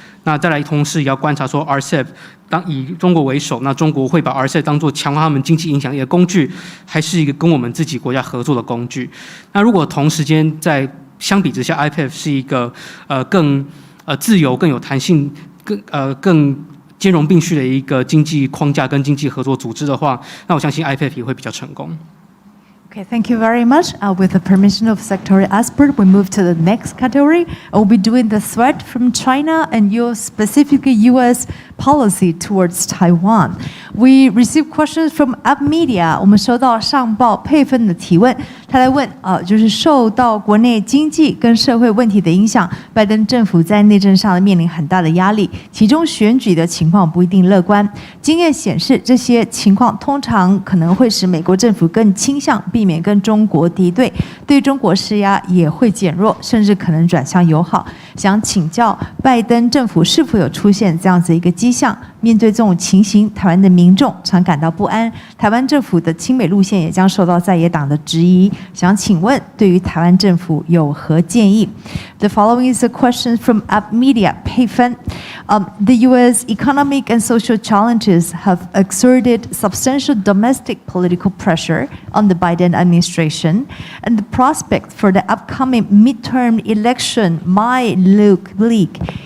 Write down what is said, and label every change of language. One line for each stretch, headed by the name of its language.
Chinese: 那再来，同时也要观察说 RCEP 以中国为首，那中国会把 RCEP 当作强化他们经济影响力的工具，还是一个跟我们自己国家合作的工具？那如果同时间相比之下 ，IPEF 是一个更自由、更有弹性、更兼容并蓄的一个经济框架跟经济合作组织的话，那我相信 IPEF 也会比较成功。
English: Okay, thank you very much. With the permission of Secretary Asper, we move to the next category. We'll be doing the threat from China and specifically U.S. policy towards Taiwan. We received questions from Up Media.
Chinese: 我们收到上报佩芬的提问，他来问就是受到国内经济跟社会问题的影响，拜登政府在内政上面临很大的压力，其中选举的情况不一定乐观。经验显示，这些情况通常可能会使美国政府更倾向避免跟中国敌对，对中国施压也会减弱，甚至可能转向友好。想请教拜登政府是否有出现这样子一个迹象？面对这种情形，台湾的民众常感到不安，台湾政府的亲美路线也将受到在野党的质疑。想请问，对于台湾政府有何建议？
English: The following is a question from Up Media. Payfen, the U.S. economic and social challenges have exerted substantial domestic political pressure on the Biden administration, and the prospect for the upcoming midterm election might look bleak.